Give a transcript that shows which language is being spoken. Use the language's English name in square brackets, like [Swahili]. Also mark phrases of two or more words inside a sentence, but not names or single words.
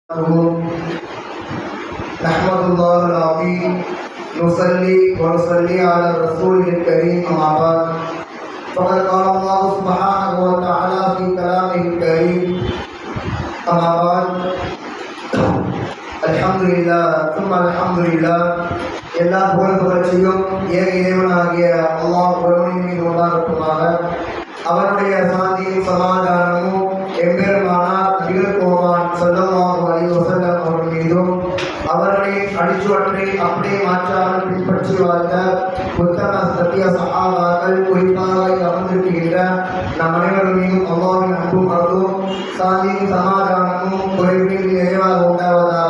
[Arabic] نحمد الله العظيم نصلي ونصلي على الرسول الكريم أما بعد فقد قال الله سبحانه وتعالى في كلامه الكريم أما بعد الحمد لله ثم الحمد لله [Tamil] எல்லா புகழ்ச்சியும் ஏக இறைவனாகிய அல்லாஹ் ஒருவனின் மீது உண்டாகட்டுமாக. அவனுடைய சாந்தியும் சமாதானமும் எம்பெருமானார் நபிகள் கோமான் [Arabic] صلى الله عليه وسلم [Tamil] அவர்கள் மீதும் அவர்களின் அடிச்சுவற்றை அப்படியே மாற்றாமல் பின்பற்றி வாழ்ந்த உத்தம சத்திய சஹாபாக்கள் குறிப்பாக அமர்ந்திருக்கின்ற நம் அனைவரும் மீதும் அல்லாஹ்வின் அன்பும் அருளும் சாந்தியும் சமாதானமும் குறைவின்றி நிறைவாக உண்டாவதாக.